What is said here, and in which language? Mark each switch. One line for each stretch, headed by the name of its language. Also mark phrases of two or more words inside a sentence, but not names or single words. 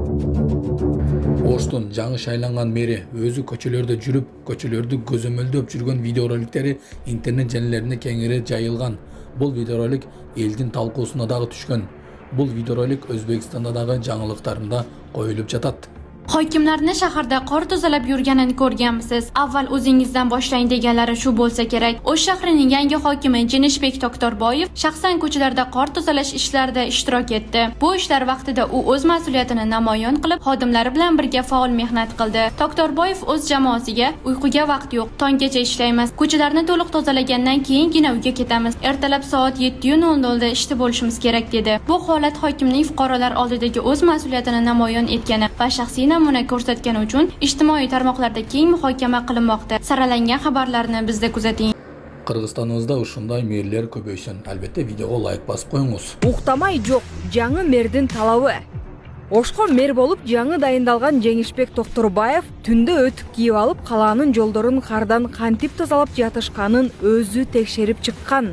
Kyrgyz: Оштун жаңы шайланган мэри өзү көчөлөрдө жүрүп, көчөлөрдү көзөмөлдөп жүргөн видеороликтери интернет желилерине кеңири жайылган. Бул видеоролик элдин талкуусуна дагы түшкөн. Бул видеоролик Өзбекстанда дагы жаңылыктарында коюлуп жатат.
Uzbek: Hokimlarni shaharda qor tozalab yurganini ko'rganmisiz? Avval o'zingizdan boshlang deganlari shu bo'lsa kerak. O'sh shahrining yangi hokimi Jenishbek Doktorboyev shaxsan ko'chalarda qor tozalash ishlarida ishtirok etdi. Bu ishlar vaqtida u o'z mas'uliyatini namoyon qilib, xodimlari bilan birga faol mehnat qildi. Doktorboyev o'z jamoasiga uyquga vaqt yo'q, tonggacha ishlaymiz. Ko'chalarni to'liq tozalagandan keyingina uyga ketamiz. Ertalab soat 7:00 da ishda bo'lishimiz kerak dedi. Bu holat hokimning fuqarolar oldidagi o'z mas'uliyatini namoyon etgani va shaxsiy namuna ko'rsatgani uchun ijtimoiy tarmoqlarda keng muhokama qilinmoqda. Saralangan xabarlarni bizda kuzating.
Kyrgyz: Qirg'izistonimizda ушундай мэрлер көбөйсүн. Албетте видеого лайк басып коюңуз. Уктамай жок, жаңы мэрдин талабы. Ошко мэр болуп жаңы дайындалган Жеңишбек Токторбаев түндө өтүк кийип алып, калаанын жолдорун кардан кантип тазалап жатышканын өзү текшерип чыккан.